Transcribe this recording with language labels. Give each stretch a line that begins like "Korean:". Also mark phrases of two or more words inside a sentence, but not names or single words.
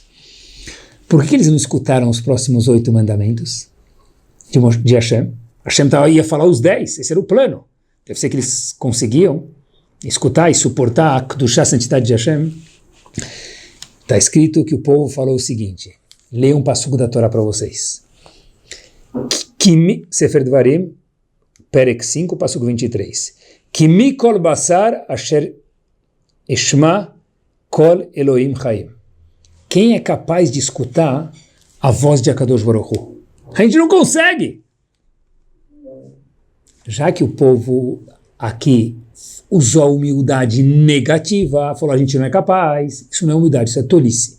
Portuguese: Por que eles não escutaram os próximos 8 mandamentos de Hashem? Hashem ia falar os 10, esse era o plano. Deve ser que eles conseguiam escutar e suportar a Kedushá, a santidade de Hashem. Está escrito que o povo falou o seguinte, leia um passuco da Torá para vocês. Sefer Dvarim, Perek 5, passuco 23.
Hebrew: כי מי כל בשר אשר שמע קול אלהים חיים.
Portuguese: Quem é capaz de escutar a voz de
Hebrew: הקדוש ברוך הוא?
Portuguese: A gente não consegue. Já que o povo aqui usou a humildade negativa, falou a gente não é capaz, isso não é humildade, isso é tolice.